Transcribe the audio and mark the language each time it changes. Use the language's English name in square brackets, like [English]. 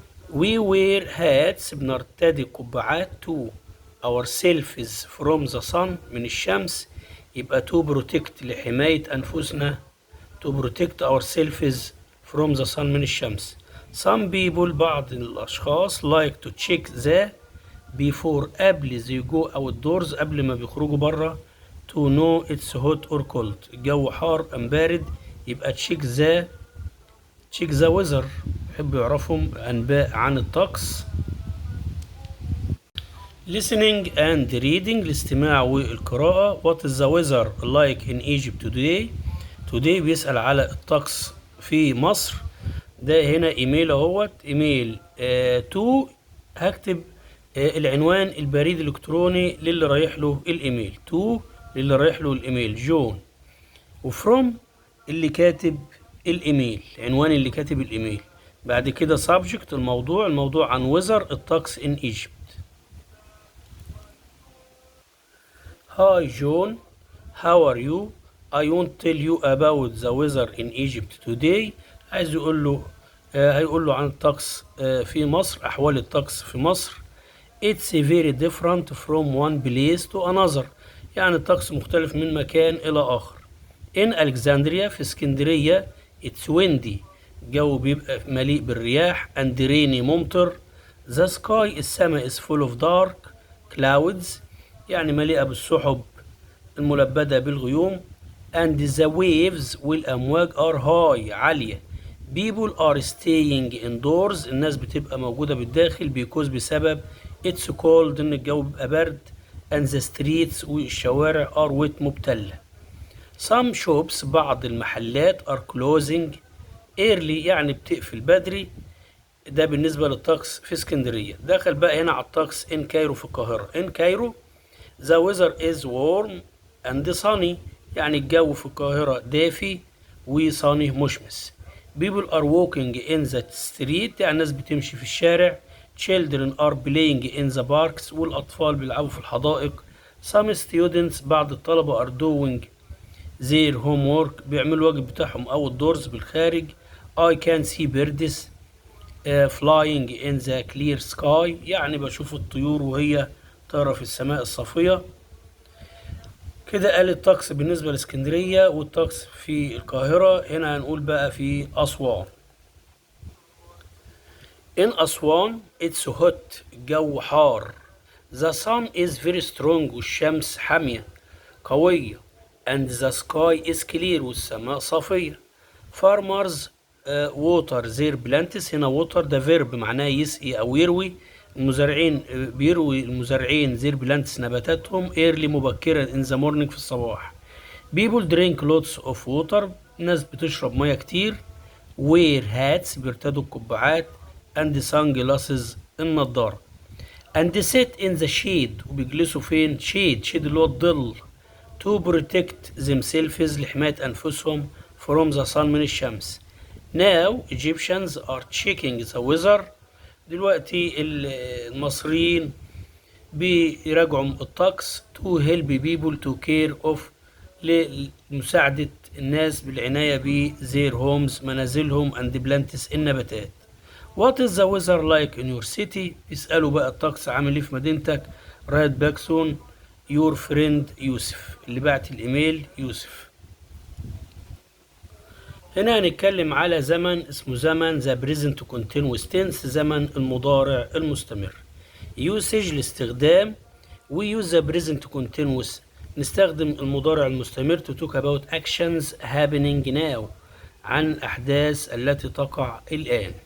[English] we wear hats [Arabic] بنرتدي قبعات [English] to ourselves from the sun [Arabic] من الشمس. يبقى [English] to protect [Arabic] لحماية أنفسنا. [English] to protect ourselves from the sun [Arabic] من الشمس. [English] some people [Arabic] بعض الأشخاص [English] like to check the before [Arabic] قبل [English] they go outdoors [Arabic] قبل ما بيخرجوا برا. [English] to know it's hot or cold [Arabic] الجو حار أم بارد. يبقى [English] check the weather [Arabic] يحبوا يعرفوا أنباء عن الطقس. [English] listening and reading [Arabic] الاستماع والقراءة. [English] what is the weather like in Egypt today [Arabic] بيسأل على الطقس في مصر. ده هنا ايميل اهوت. ايميل تو هكتب العنوان البريد الالكتروني للي رايح له الايميل. للي رايح له الايميل جون. وفروم اللي كاتب الايميل عنوان اللي كاتب الايميل. بعد كده subject الموضوع عن weather الطقس [English] in Egypt. Hi John, how are you? I want to tell you about the weather in Egypt today. [Arabic] عايز يقول له هيقول له عن الطقس في مصر، أحوال الطقس في مصر. [English] It's very different from one place to another. [Arabic] يعني الطقس مختلف من مكان إلى آخر. [English] In Alexandria [Arabic] في اسكندرية [English] it's windy. [Arabic] الجو بيبقى مليء بالرياح [English] and rainy [Arabic] ممطر. [English] The sky السماء is full of dark clouds. [Arabic] يعني مليئة بالسحب الملبدة بالغيوم. [English] And the waves [Arabic] والأمواج [English] are high [Arabic] عالية. [English] People are staying indoors. [Arabic] الناس بتبقى موجودة بالداخل [English] because [Arabic] بسبب [English] it's cold [Arabic] إن الجو بيبقى برد. [English] And the streets [Arabic] والشوارع [English] are wet [Arabic] مبتلة. [English] Some shops [Arabic] بعض المحلات [English] are closing early [Arabic] يعني بتقفل بدري. ده بالنسبة للطقس في اسكندرية. دخل بقى هنا على الطقس in كايرو في القاهرة. [English] in Cairo the weather is warm and sunny. [Arabic] يعني الجو في القاهرة دافي وصاني مشمس. [English] people are walking in the street. [Arabic] يعني الناس بتمشي في الشارع. [English] children are playing in the parks. [Arabic] والأطفال بيلعبوا في الحدائق. [English] some students [Arabic] بعض الطلبة [English] are doing their homework. [Arabic] بيعملوا الواجب بتاعهم [English] outdoors [Arabic] بالخارج. [English] I can see birds flying in the clear sky. [Arabic] يعني بشوف الطيور وهي طايرة في السماء الصافية. كده قال الطقس بالنسبة لاسكندرية والطقس في القاهرة. هنا هنقول بقى في أسوان. [English] In Aswan it's hot. [Arabic] الجو حار. [English] The sun is very strong. [Arabic] والشمس حامية قوية. [English] And the sky is clear. [Arabic] والسماء صافية. [English] Farmers water their plants. [Arabic] هنا water ده verb معناه يسقي أو يروي. المزارعين بيروي المزارعين [English] their plants [Arabic] نباتاتهم [English] early [Arabic] مبكرا [English] in the morning [Arabic] في الصباح. [English] People drink lots of water. [Arabic] الناس بتشرب مياه كتير. [English] wear hats [Arabic] بيرتدوا القبعات. [English] and sunglasses [Arabic] النضارة. [English] and sit in the shade [Arabic] وبيجلسوا فين؟ [English] shade [Arabic] اللي هو الظل. [English] to protect themselves [Arabic] لحماية أنفسهم [English] from the sun [Arabic] من الشمس. [English] now Egyptians are checking the weather. [Arabic] دلوقتي المصريين بيراجعوا الطقس [English] to help people to care of [Arabic] لمساعدة الناس بالعناية ب [English] their homes [Arabic] منازلهم [English] and plants [Arabic] النباتات. [English] What is the weather like in your city؟ [Arabic] اسألوا بقى الطقس عامل ايه في مدينتك. رايت باكسون [English] your friend [Arabic] يوسف اللي بعت الإيميل يوسف. هنا هنتكلم على زمن اسمه زمن [English] the present continuous tense [Arabic] زمن المضارع المستمر. usage الاستخدام. [English] we use the present continuous [Arabic] نستخدم المضارع المستمر [English] to talk about actions happening now [Arabic] عن أحداث التي تقع الآن.